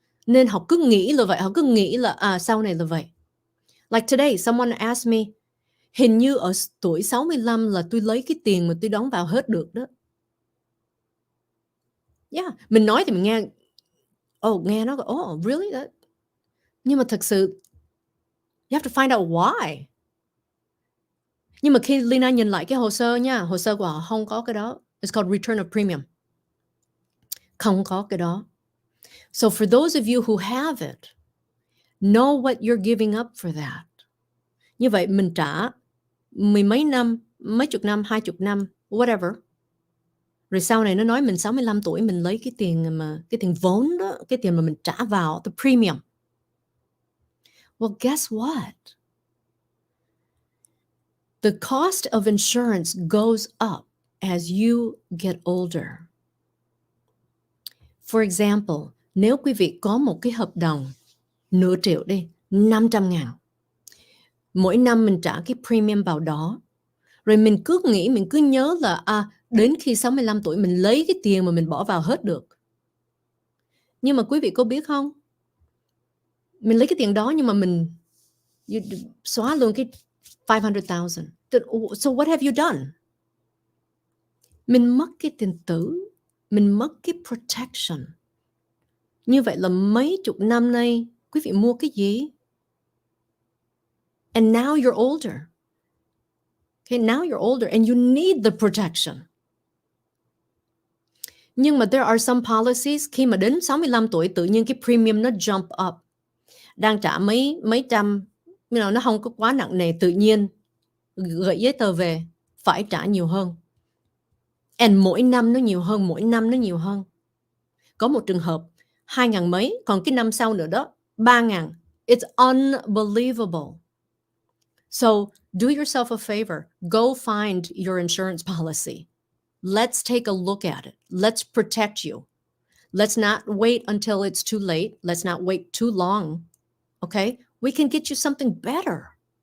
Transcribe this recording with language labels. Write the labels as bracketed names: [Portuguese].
[Vietnamese] Nên họ cứ nghĩ là vậy, họ cứ nghĩ là sau này là vậy. [English] Like today, someone asked me, [Vietnamese] hình như ở tuổi 65 là tôi lấy cái tiền mà tôi đóng vào hết được đó. Yeah, mình nói thì mình nghe, nghe nó, [English] really? That? [Vietnamese] Nhưng mà thật sự, [English] you have to find out why. [Vietnamese] Nhưng mà khi Leyna nhìn lại cái hồ sơ nha, hồ sơ của họ không có cái đó. [English] It's called return of premium. [Vietnamese] Không có cái đó. [English] So for those of you who have it, know what you're giving up for that. [Vietnamese] Như vậy mình trả mười mấy năm, mấy chục năm, 20 năm, whatever. Rồi sau này nó nói mình 65 tuổi mình lấy cái tiền vốn đó, cái tiền mà mình trả vào, the premium. [English] Well, guess what? The cost of insurance goes up as you get older. For example, [Vietnamese] nếu quý vị có một cái hợp đồng nửa triệu đi, 500.000. Mỗi năm mình trả cái premium vào đó. Rồi mình cứ nghĩ, mình cứ nhớ là đến khi 65 tuổi mình lấy cái tiền mà mình bỏ vào hết được. Nhưng mà quý vị có biết không? Mình lấy cái tiền đó nhưng mà mình xóa luôn cái 500,000. [English] So what have you done? [Vietnamese] Mình mất cái tiền tử, mình mất cái protection. Như vậy là mấy chục năm nay quý vị mua cái gì? [English] And now you're older. Okay, now you're older and you need the protection. [Vietnamese] Nhưng mà [English] there are some policies [Vietnamese] khi mà đến 65 tuổi tự nhiên cái premium nó jump up. đang trả mấy trăm, nó không có quá nặng nề, tự nhiên gửi giấy tờ về phải trả nhiều hơn. [English] And [Vietnamese] mỗi năm nó nhiều hơn. Có một trường hợp 2.000 mấy, còn cái năm sau nữa đó 3.000. [English] It's unbelievable. So do yourself a favor. Go find your insurance policy. Let's take a look at it. Let's protect you. Let's not wait until it's too late. Let's not wait too long. Okay? We can get you something better.